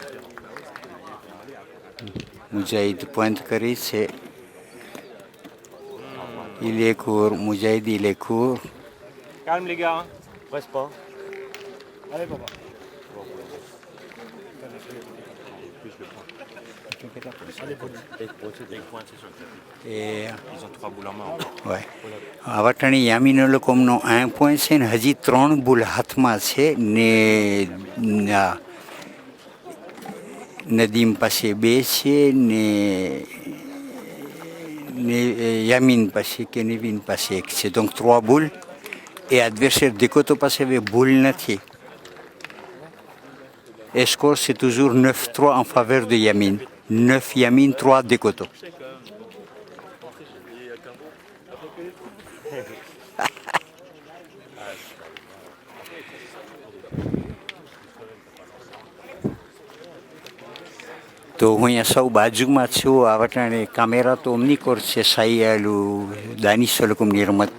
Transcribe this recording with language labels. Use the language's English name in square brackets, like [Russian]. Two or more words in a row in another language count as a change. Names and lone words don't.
[Gujarati] મુજાહિદ પોઈન્ટ કરે છે. [French] il est court, Moujahid il est court. Calme les gars, presse pas. Allez papa. Et ils ont 3 boules en main. Ouais. [Gujarati] આવા ટાણે યામીનો લોકોનો 1 પોઈન્ટ છે ને હજી 3 બુલ હાથમાં છે ને નદીમ પાસે 2 છે ને યામીન પાસે કે નેવિન પાસે 1 છે. donc 3 બુલ [French] et adversaire [Gujarati] દેખોતો પાસે હવે બુલ નથી. [French] et score c'est toujours 9-3 en faveur de Yamin. 9 Yamin, 3 Dekoto. [Gujarati] તો હું અહીંયા સૌ બાજુમાં છું. આવા ટાણે કામેરા તો અમની કોર છે સાઈયાલું દાનિશો લોકોની રમત.